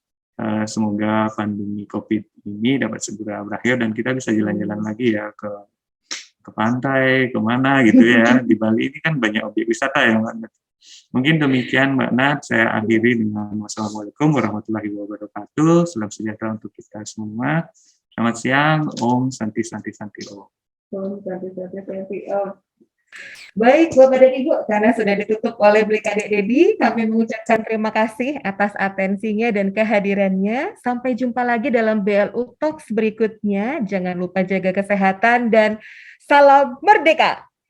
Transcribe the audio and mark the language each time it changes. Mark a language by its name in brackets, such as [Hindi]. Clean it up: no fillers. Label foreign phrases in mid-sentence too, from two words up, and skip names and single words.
[Indonesian] Semoga pandemi COVID ini dapat segera berakhir dan kita bisa jalan-jalan lagi ya ke pantai, kemana gitu ya. Di Bali ini kan banyak objek wisata ya Mbak Nat. Mungkin demikian Mbak Nat, saya akhiri dengan [Arabic] wassalamualaikum warahmatullahi wabarakatuh. [Indonesian] Salam sejahtera untuk kita semua. Selamat siang, [Sanskrit] Om Santi Santi Santi Om. Om Santi Santi Santi Om. [Indonesian] Baik Bapak dan Ibu, karena sudah ditutup oleh Blikadek Dedi, kami mengucapkan terima kasih atas atensinya dan kehadirannya. Sampai jumpa lagi dalam BLU Talks berikutnya. Jangan lupa jaga kesehatan dan salam merdeka.